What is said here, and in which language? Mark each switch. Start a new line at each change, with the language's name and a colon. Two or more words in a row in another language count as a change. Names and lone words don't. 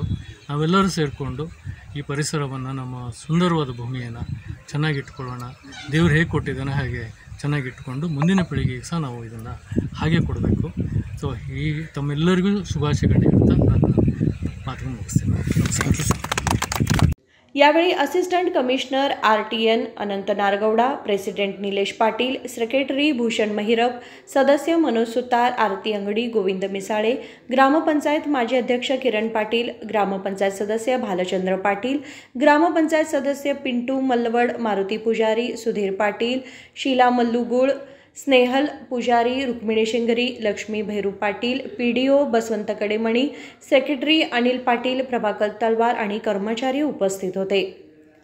Kannada: ನಾವೆಲ್ಲರೂ ಸೇರಿಕೊಂಡು ಈ ಪರಿಸರವನ್ನು, ನಮ್ಮ ಸುಂದರವಾದ ಭೂಮಿಯನ್ನು ಚೆನ್ನಾಗಿಟ್ಕೊಳ್ಳೋಣ। ದೇವರು ಹೇಗೆ ಕೊಟ್ಟಿದ್ದಾನೆ ಹಾಗೆ ಚೆನ್ನಾಗಿಟ್ಕೊಂಡು ಮುಂದಿನ ಪೀಳಿಗೆಗೆ ಸಹ ನಾವು ಇದನ್ನು ಹಾಗೆ ಕೊಡಬೇಕು। ಸೊ ಈ ತಮ್ಮೆಲ್ಲರಿಗೂ ಶುಭಾಶಯಗಳು ಅಂತ ನಾನು ಮಾತನ್ನು ಮುಗಿಸ್ತೀನಿ।
Marathi: यावेळी
English: assistant commissioner
Marathi: RTN अनंत नारगौडा, प्रेसिडेंट निलेश पाटील, सेक्रेटरी भूषण महिरप, सदस्य मनोज सुतार, आरती अंगडी, गोविंद मिसाळे, ग्रामपंचायत माजी अध्यक्ष किरण पाटील, ग्रामपंचायत सदस्य भालचंद्र पाटील, ग्रामपंचायत सदस्य पिंटू मल्लवड, मारुती पुजारी, सुधीर पाटील, शीला मल्लुगुळ, स्नेहल पुजारी, रुक्मिणी शिंगरी, लक्ष्मी भैरू पाटील, PDO बसवंत कडेमणी, सेक्रेटरी अनिल पाटील, प्रभाकर तलवार आणि कर्मचारी उपस्थित होते।